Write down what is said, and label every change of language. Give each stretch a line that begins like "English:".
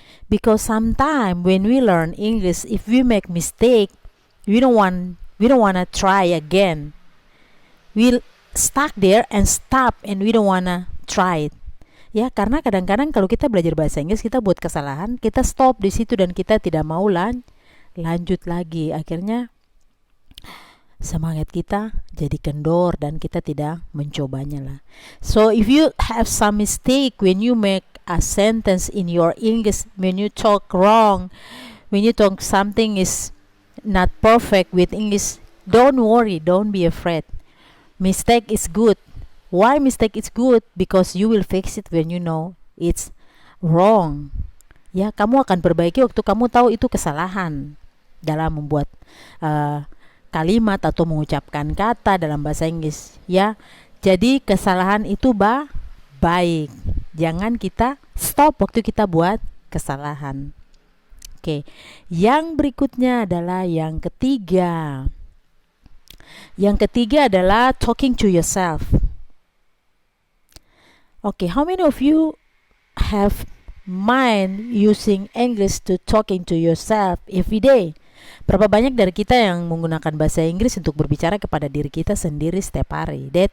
English: Because sometimes when we learn English, if we make mistake, we don't wanna try again. We stuck there and stop, and we don't wanna try it.
Indonesian: Ya, karena kadang-kadang kalau kita belajar bahasa Inggris, kita buat kesalahan, kita stop di situ dan kita tidak mau lanjut lagi. Akhirnya semangat kita jadi kendor dan kita tidak mencobanya lah.
English: So if you have some mistake when you make a sentence in your English, when you talk wrong, when you talk something is not perfect with English, don't worry, don't be afraid. Mistake is good. Why mistake is good? Because you will fix it when you know it's wrong.
Indonesian: Ya, kamu akan perbaiki waktu kamu tahu itu kesalahan dalam membuat kalimat atau mengucapkan kata dalam bahasa Inggris, ya. Jadi kesalahan itu baik. Jangan kita stop waktu kita buat kesalahan. Oke. Yang berikutnya adalah yang ketiga. Yang ketiga adalah
English: talking to yourself. Okay, how many of you have mind using English to talking to yourself every day?
Indonesian: Berapa banyak dari kita yang menggunakan bahasa Inggris untuk berbicara kepada diri kita sendiri setiap hari?